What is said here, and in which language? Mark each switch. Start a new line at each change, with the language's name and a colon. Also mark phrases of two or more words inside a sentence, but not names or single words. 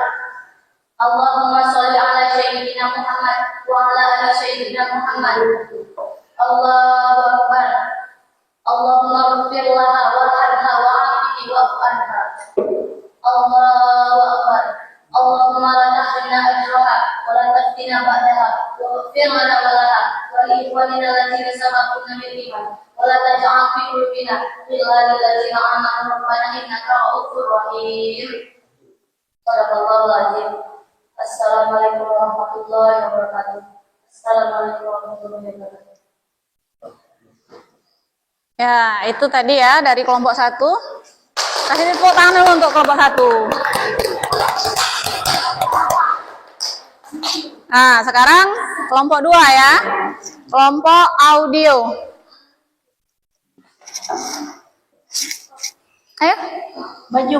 Arabic: اللهم صل على سيدنا محمد وعلى آل سيدنا محمد. الله أكبر. اللهم اغفر لها وارحمها وعافه واعف عنها. الله أكبر. اللهم لا تحرمنا أجرها ولا تفتنا بعدها واغفر لنا ولها ولإخواننا الذين سبقونا بالإيمان ولا تجعل في قلوبنا غلا للذين آمنوا ربنا إنك رءوف رحيم. صدق الله العظيم. السلام عليكم ورحمة الله وبركاته. السلام عليكم ورحمة الله وبركاته.
Indonesian: Ya, itu tadi ya dari kelompok 1. Kasih tepuk tangan dulu untuk kelompok 1. Nah, sekarang kelompok 2 ya. Kelompok audio. Ayo, maju.